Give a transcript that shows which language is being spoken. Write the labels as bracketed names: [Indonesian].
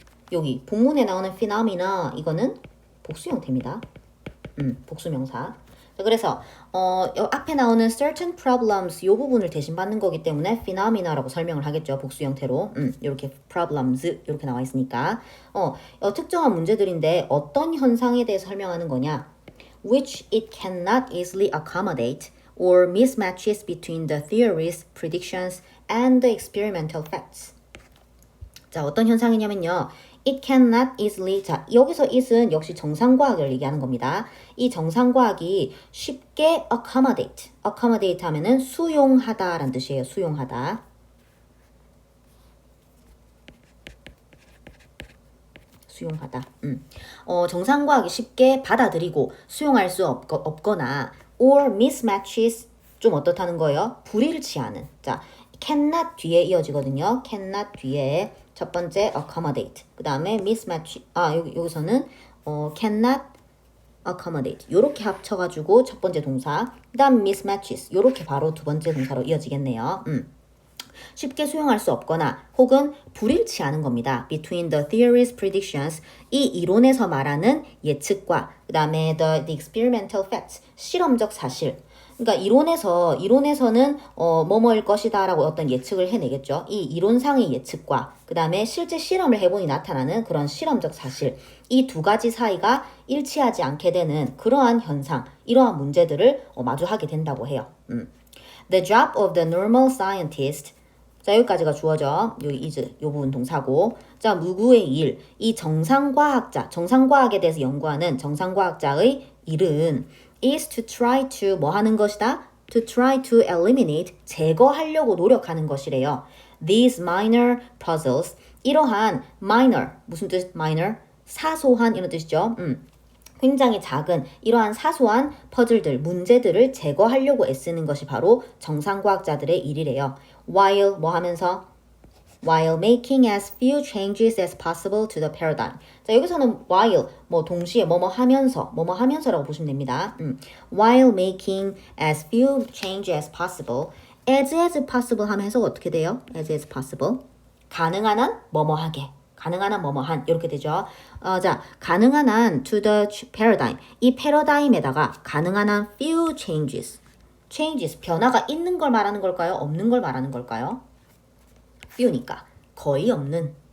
[Korean] 여기 본문에 나오는 phenomena 이거는 복수 형태입니다. 복수 명사. 자, 그래서 앞에 나오는 certain problems 요 부분을 대신 받는 거기 때문에 phenomena라고 설명을 하겠죠. 복수 형태로. 이렇게 problems 이렇게 나와 있으니까 특정한 문제들인데 어떤 현상에 대해서 설명하는 거냐? [English] which it cannot easily accommodate or mismatches between the theories, predictions, and the experimental facts. [Korean] 자, 어떤 현상이냐면요. [English] It cannot easily. [Korean] 자, 여기서 it은 역시 정상과학을 얘기하는 겁니다. 이 정상과학이 쉽게 accommodate. accommodate 하면은 수용하다라는 뜻이에요. 수용하다. 수용하다. 정상과학이 쉽게 받아들이고 수용할 수 없거나 [English] or mismatches [Korean] 좀 어떻다는 거예요? 불일치하는. 자, cannot 뒤에 이어지거든요. cannot 뒤에 첫 번째 accommodate. 그 다음에 mismatch. 여기서는 [English] cannot accommodate. [Korean] 요렇게 합쳐가지고 첫 번째 동사. 그 다음 mismatches. 요렇게 바로 두 번째 동사로 이어지겠네요. 쉽게 수용할 수 없거나 혹은 불일치하는 겁니다. [English] Between the theories, predictions [Korean] 이 이론에서 말하는 예측과 그 다음에 [English] the experimental facts [Korean] 실험적 사실. 그러니까 이론에서는 뭐뭐일 것이다라고 어떤 예측을 해내겠죠. 이 이론상의 예측과 그 다음에 실제 실험을 해보니 나타나는 그런 실험적 사실 이 두 가지 사이가 일치하지 않게 되는 그러한 현상, 이러한 문제들을 마주하게 된다고 해요. [English] The job of the normal scientist. [Korean] 자, 여기까지가 주어져. 이 부분 동사고. 자, 누구의 일? 이 정상과학에 대해서 연구하는 정상과학자의 일은 [English] is to try to [Korean] 뭐 하는 것이다? [English] To try to eliminate [Korean] 제거하려고 노력하는 것이래요. [English] These minor puzzles [Korean] 이러한 [English] minor [Korean] 무슨 뜻? minor 사소한 이런 뜻이죠. 굉장히 작은 이러한 사소한 퍼즐들, 문제들을 제거하려고 애쓰는 것이 바로 정상과학자들의 일이래요. While 뭐 하면서? [English] While making as few changes as possible to the paradigm. [Korean] 자, 여기서는 while 뭐 동시에 뭐뭐 하면서라고 보시면 됩니다. [English] While making as few changes as possible. As possible [Korean] 하면서 어떻게 돼요? As possible. 가능한 한 뭐뭐 하게. 가능한 한 뭐뭐 한 이렇게 되죠. 자, 가능한 한 [English] to the paradigm. [Korean] 이 패러다임에다가 가능한 한 [English] few changes. [Korean] 변화가 있는 걸 말하는 걸까요? 없는 걸 말하는 걸까요? few니까 거의 없는.